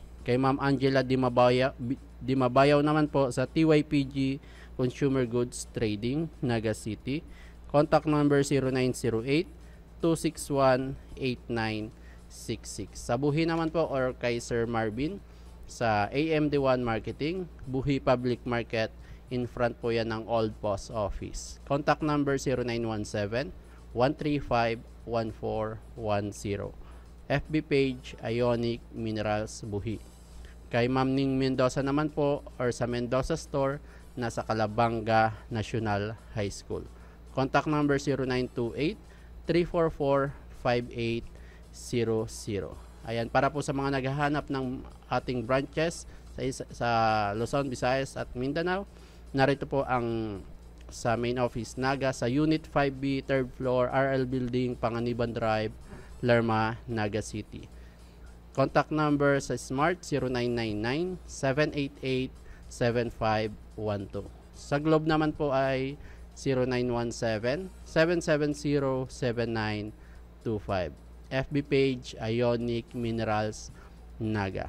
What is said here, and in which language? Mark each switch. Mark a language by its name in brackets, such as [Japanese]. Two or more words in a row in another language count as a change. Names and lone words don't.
[Filipino] Kay Ma'am Angela Dimabayaw naman po sa TYPG Consumer Goods Trading, Naga City. [English] Contact number [Filipino] 0908-261-8966. Sa Buhi naman po or kay Sir Marvin sa AMD1 Marketing, Buhi Public Market, [English] in front [Filipino] po yan ng Old Post Office. [English] Contact number [Filipino] 0917-135-1410. [English] FB page [Filipino] Ionic Minerals Buhi. Kay Ma'am Ning Mendoza naman po or sa Mendoza Store nasa Calabanga National High School. [English] Contact number [Filipino] 0928-344-5800. Ayan, para po sa mga naghahanap ng ating branches sa Luzon, Visayas at Mindanao, narito po ang sa [English] main office [Filipino] Naga sa Unit 5B, 3rd floor, RL Building, Panganiban Drive, Lerma, Naga City. [English] Contact number [Filipino] sa Smart 0999-788-7512. Sa Globe naman po ay 0917-770-7925. [English] FB page [Filipino] Ionic Minerals Naga.